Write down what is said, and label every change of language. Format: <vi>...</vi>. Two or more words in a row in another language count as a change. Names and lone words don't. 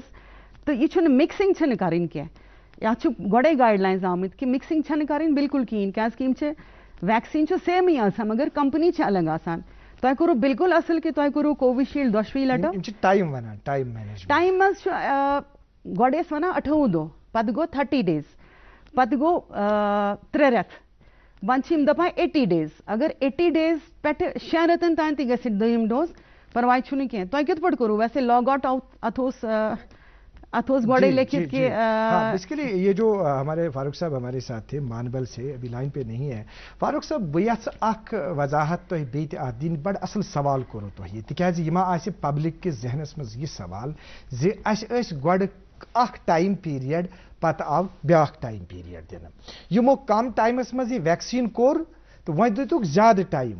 <ks>تہٕ یہِ چھُنہٕ مِکسِنٛگ چھَنہٕ کَرٕنۍ کینٛہہ. یَتھ چھُ گۄڈَے</ks> <en>guide lines</en> <ks>آمٕتۍ کہِ مِکسِنٛگ چھَنہٕ کَرٕنۍ بالکل کِہیٖنۍ کیٛازِکہِ یِم چھِ ویکسیٖن چھُ سیمٕے آسان مگر کمپنی چھِ الگ آسان. تۄہہِ کوٚروٕ بالکل اصٕل کہِ تۄہہِ کوٚروٕ کووِ شیٖلڈ 2 لٹہِ. ٹایم منٛز چھُ گۄڈٕ ٲسۍ وَنان 28 دۄہ پتہٕ گوٚو 30 days پتہٕ گوٚو 3 رٮ۪تھ. وۄنۍ چھِ یِم دپان 80 days. اگر 80 days پٮ۪ٹھٕ 6 رٮ۪تن تام تہِ گژھِ دوٚیِم ڈوز پرواے چھُنہٕ کینٛہہ. تۄہہِ کِتھ پٲٹھۍ کوٚروٕ ویسے لاگ آوُٹ اتھ اوس گۄڈے لکھت کہ</ks> <ur>بیسیکلی یہ جو ہمارے فاروق صاحب ہمارے ساتھ تھے مانبل سے, ابھی لائن پہ نہیں ہے.</ur> <ks>فاروق صاحب بہٕ یژھٕ اکھ وضاحت تۄہہِ بیٚیہِ تہِ اتھ دِنۍ. بڑٕ اصل سوال کوٚروٕ تۄہہِ تِکیازِ یہِ ما آسہِ پبلک کِس ذہنس منٛز یہِ سوال زِ اَسہِ ٲسۍ گۄڈٕ اکھ</ks> <en>time period</en> <ks>پتہٕ آو بیٛاکھ</ks> <en>time period</en> <ks>دِنہٕ. یِمو کم ٹایمس منٛز یہِ ویکسیٖن کوٚر تہٕ وۄنۍ دِتُکھ زیادٕ ٹایم.</ks>